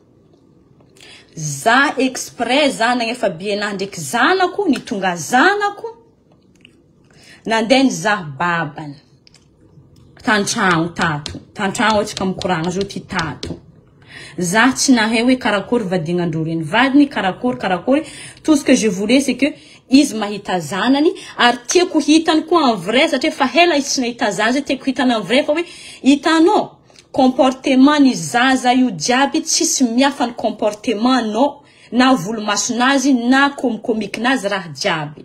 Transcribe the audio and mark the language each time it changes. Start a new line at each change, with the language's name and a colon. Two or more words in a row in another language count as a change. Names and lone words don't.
Malagasy: Za exprès za nagnefa bienahy ndraiky zanako, nitonga zanako, nandeha nizaha babany. Tantragno tato. Tantragno ohatsika mikoragna zo ty tato. Za tsy nahay hoe karakory vadignandro reny vadiny, karakory.
French: Tout ce que je voulais c'est que
Malagasy: izy mahita zanany, ary tiako hitany koa
French: en vrai
Malagasy: satria fa hela izy tsy nahita zaza, tiako hitany
French: en vrai
Malagasy: fa hoe hitanao comportement ni zaza io jiaby tsisy miafa ny comportement no na volomasonazy na komikinazy raha jiaby.